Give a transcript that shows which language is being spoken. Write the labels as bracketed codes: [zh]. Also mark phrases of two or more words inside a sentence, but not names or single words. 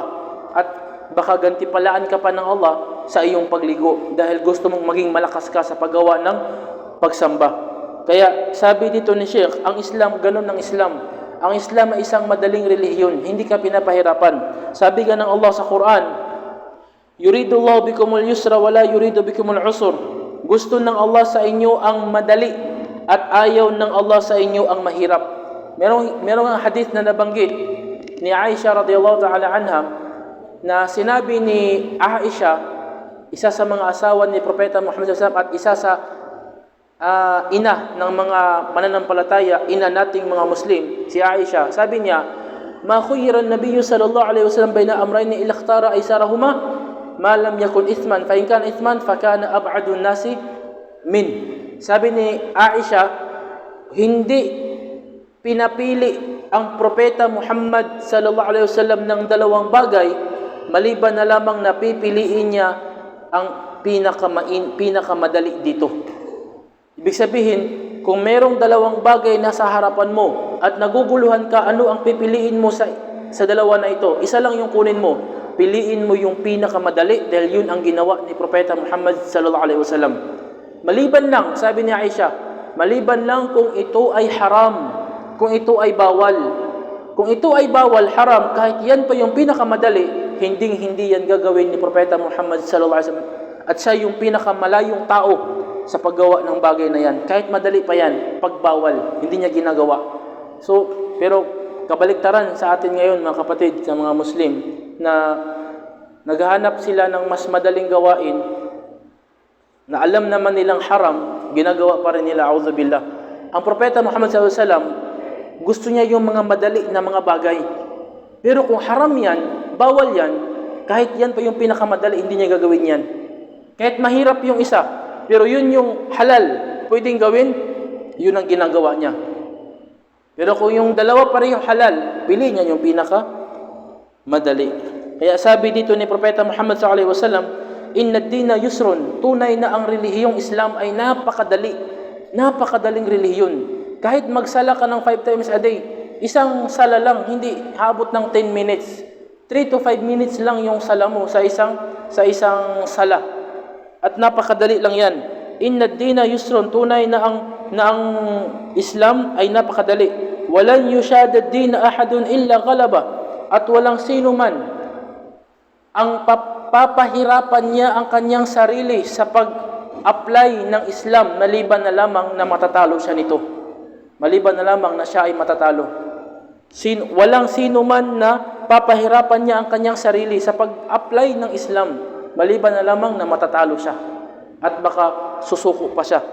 [tl] At baka gantipalaan ka pa ng Allah sa iyong pagligo dahil gusto mong maging malakas ka sa paggawa ng pagsamba. Kaya sabi dito ni Sheikh, ang Islam, ganun ang Islam. Ang Islam ay isang madaling relihiyon, hindi ka pinapahirapan. Sabi nga ng Allah sa Quran, [ar] يريد الله بكم اليسر ولا يريد بكم العسر. [tl] Gusto ng Allah sa inyo ang madali at ayaw ng Allah sa inyo ang mahirap. Merong hadith na nabanggit ni Aisha [ar] رضي الله تعالى عنها, [tl] na sinabi ni Aisha, isa sa mga asawa ni Propeta Muhammad [ar] صلى الله عليه وسلم [tl] at isa sa ina ng mga mananampalataya, ina nating mga Muslim, si Aisha, sabi niya, [ar] ما خير النبي صلى الله عليه وسلم بين أمرين إلا اختار أيسرهما ما لم يكن إثما فإن كان إثما فكان أبعد الناس من. [tl] Sabi ni Aisha, hindi pinapili ang Propeta Muhammad [ar] صلى الله عليه وسلم [tl] ng dalawang bagay maliban na lamang na pipiliin niya ang pinakamadali dito. Ibig sabihin, kung merong dalawang bagay na sa harapan mo at naguguluhan ka, ano ang pipiliin mo sa dalawa na ito? Isa lang yung kunin mo. Piliin mo yung pinakamadali dahil yun ang ginawa ni Propeta Muhammad [ar] صلى الله عليه وسلم. [tl] Maliban lang, sabi ni Aisha, maliban lang kung ito ay haram, kung ito ay bawal. Kung ito ay bawal, haram, kahit yan pa yung pinakamadali, hindi yan gagawin ni Propeta Muhammad [ar] صلى الله عليه وسلم. [tl] At siya yung pinakamalayong tao sa paggawa ng bagay na yan. Kahit madali pa yan, pagbawal, hindi niya ginagawa. So, pero kabaliktaran sa atin ngayon, mga kapatid, sa mga Muslim, na naghahanap sila ng mas madaling gawain, na alam naman nilang haram, ginagawa pa rin nila, a'udzubillah. Ang Propeta Muhammad [ar] صلى الله عليه وسلم, [tl] gusto niya yung mga madali na mga bagay. Pero kung haram yan, bawal yan, kahit yan pa yung pinakamadali, hindi niya gagawin yan. Kahit mahirap yung isa, pero yun yung halal, pwedeng gawin, yun ang ginagawa niya. Pero kung yung dalawa pa rin yung halal, pili niya yung pinakamadali. Kaya sabi dito ni Propeta Muhammad [ar] صلى الله عليه وسلم, إن الدين يسر, [tl] tunay na ang relihiyong Islam ay napakadali. Napakadaling relihiyon. Kahit magsala ka ng [en] 5 times a day, [tl] isang sala lang, hindi habot ng 10 minutes. 3 to 5 minutes lang yung sala mo sa isang sala. At napakadali lang yan. [ar] إن الدين يسر, [tl] tunay na ang Islam ay napakadali. [ar] ولن يشاد الدين أحد إلا غلبه. [tl] At walang sino man ang papahirapan niya ang kanyang sarili sa pag-apply ng Islam maliban na lamang na matatalo siya nito. Maliban na lamang na siya ay matatalo. Walang sino man na papahirapan niya ang kanyang sarili sa pag-apply ng Islam maliban na lamang na matatalo siya at baka susuko pa siya.